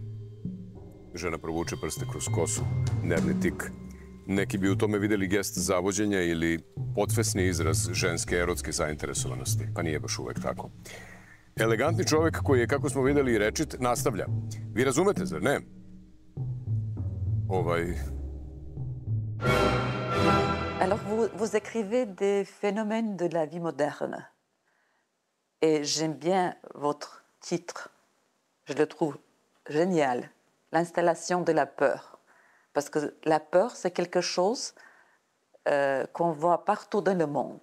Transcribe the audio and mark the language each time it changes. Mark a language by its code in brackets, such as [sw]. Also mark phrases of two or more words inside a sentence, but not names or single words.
[sr] Žena provuče prste kroz kosu, nervni tik. Neki bi u tome videli gest zavođenja ili podsvesni izraz ženske erotske zainteresovanosti, pa nije baš uvek tako. Elegantni čovek koji je, kako smo videli, rečit, nastavlja. Vi razumete, zar ne? [fr] Alors, vous écrivez des phénomènes de la vie moderne. Et j'aime bien votre titre. Je le trouve génial. L'installation de la peur. Parce que la peur, c'est quelque chose qu'on voit partout dans le monde.